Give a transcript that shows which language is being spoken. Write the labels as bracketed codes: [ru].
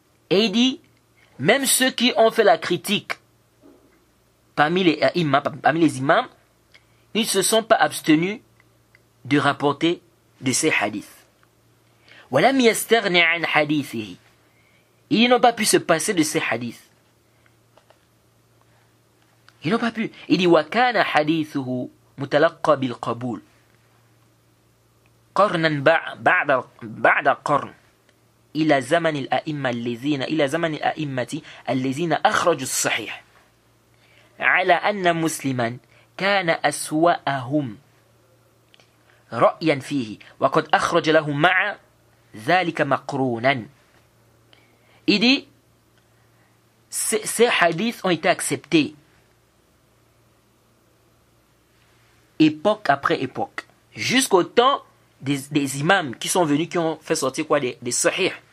[fr] Et il dit, même ceux qui ont fait la critique parmi les imams, ils ne se sont pas abstenus de rapporter de ces hadiths. [ar] وَلَمْ يَسْتَغْنِ عَنْ حَدِيثِهِ. [fr] Ils n'ont pas pu se passer de ces hadiths. Ils n'ont pas pu. Il dit [ar] وَكَانَ حَدِيثُهُ مُتَلَقَّى بِالْقَبُولِ قرنا بعد قرن إلى زمن الأئمة الذين أخرجوا الصحيح على أن مسلما كان أسوأهم رأيا فيه وقد أخرج له مع ذلك مقرونا. [fr] Il dit ces hadiths ont été acceptés époque après époque jusqu'au temps des imams qui sont venus, qui ont fait sortir quoi, des sahih.